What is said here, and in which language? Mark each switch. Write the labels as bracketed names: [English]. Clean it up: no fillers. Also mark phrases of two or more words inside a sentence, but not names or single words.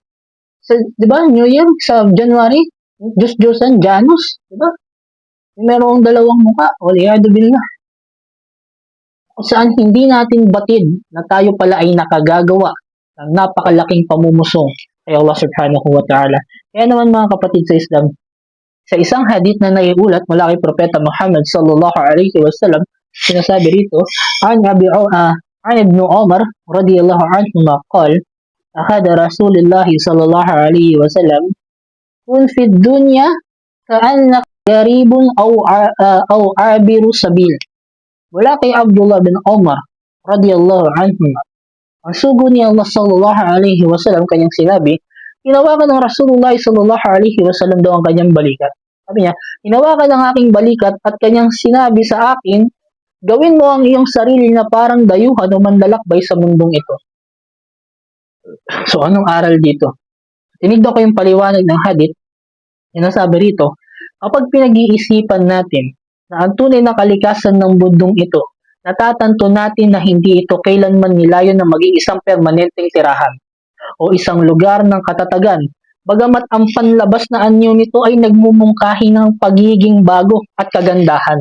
[Filipino] Sa, diba? New Year, sa January, Diyos-Diyosan, Janus. Diba? Merong dalawang mukha. [Arabic] والعياذ بالله. [Filipino] Kung saan hindi natin batid na tayo pala ay nakagagawa ng napakalaking pamumusong kay Allah [Arabic] سبحانه وتعالى. [Filipino] Kaya naman mga kapatid sa Islam, sa isang hadith na naiulat mula kay Propeta Muhammad [Arabic] صلى الله عليه وسلم, [Filipino] sinasabi rito, [Arabic] عن ابن عمر رضي الله عنه قال أخذ رسول الله صلى الله عليه وسلم كن في الدنيا كأنك غريب أو عابر سبيل. [Filipino] Mula kay Abdullah bin Umar [Arabic] رضي الله عنه, [Filipino] ang sugo ni Allah [Arabic] صلى الله عليه وسلم [Filipino] kanyang sinabi, hinawakan ng Rasulullah [Arabic] صلى الله عليه وسلم [Filipino] daw ang kanyang balikat. Sabi niya, hinawakan ng aking balikat at kanyang sinabi sa akin, gawin mo ang iyong sarili na parang dayuhan o manlalakbay sa mundong ito. So, anong aral dito? Tinignan ko yung paliwanag ng hadith, sinasabi rito, kapag pinag-iisipan natin na ang tunay na kalikasan ng mundong ito, natatanto natin na hindi ito kailanman nilayon na maging isang permanenteng tirahan o isang lugar ng katatagan, bagamat ang panlabas na anyo nito ay nagmumungkahi ng pagiging bago at kagandahan.